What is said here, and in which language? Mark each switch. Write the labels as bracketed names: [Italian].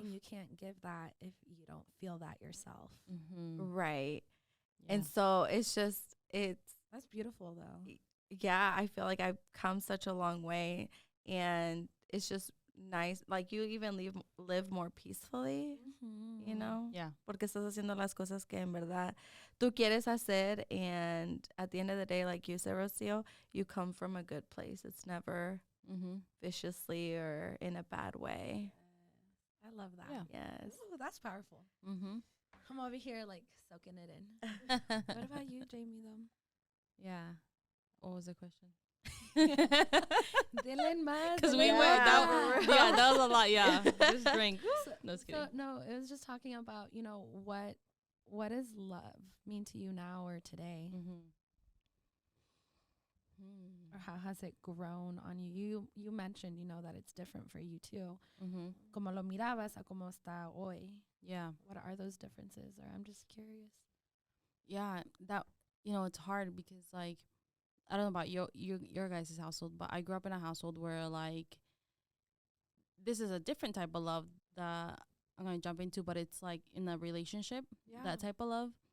[English] And you can't give that if you don't feel that yourself. Right. Yeah. And so it's That's beautiful though. Yeah, I feel like I've come such a long way and it's just nice. Like you even live more peacefully, Yeah. [Spanish] Porque estás haciendo las cosas que en verdad tú quieres hacer. [English] And at the end of the day, like you said, Rocio, you come from a good place. It's never viciously or in a bad way. I love that. Yeah. Yes. Ooh, that's powerful. I'm over here like soaking it in. What about you, Jamie, though? Yeah. What was the question? Dylan Maz. Because we went Yeah. that was a lot. Yeah. Just drink. No, just kidding. So, no, it was just talking about, what does love mean to you now or today? Or how has it grown on you? You mentioned, that it's different for you too. [Spanish] Como lo mirabas a como está hoy. [English] Yeah. What are those differences? Or I'm just curious. Yeah. That, it's hard because like, I don't know about your guys' household, but I grew up in a household where like, this is a different type of love that I'm going to jump into, but it's like in a relationship, that type of love.